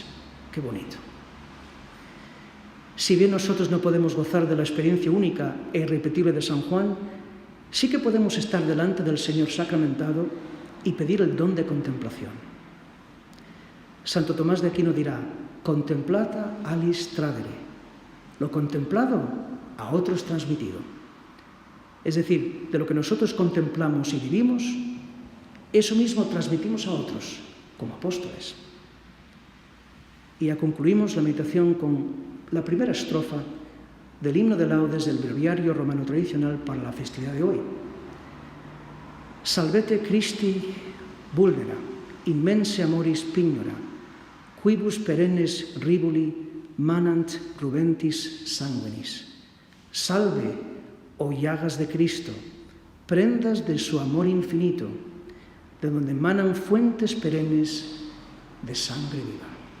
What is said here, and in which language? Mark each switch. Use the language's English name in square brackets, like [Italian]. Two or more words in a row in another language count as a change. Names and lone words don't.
[Spanish] Qué bonito. Si bien nosotros no podemos gozar de la experiencia única e irrepetible de San Juan, sí que podemos estar delante del Señor sacramentado y pedir el don de contemplación. Santo Tomás de Aquino dirá: [Latin] contemplata alis tradere, [Spanish] lo contemplado a otros transmitido. Es decir, de lo que nosotros contemplamos y vivimos, eso mismo transmitimos a otros, como apóstoles. Y ya concluimos la meditación con la primera estrofa del himno de laudes del breviario romano tradicional para la festividad de hoy. [Latin] Salvete Christi vulnera, immense amoris pignora, quibus perennes ribuli manant rubentis sanguinis. [Spanish] Salve, oh llagas de Cristo, prendas de su amor infinito, de donde manan fuentes perennes de sangre viva.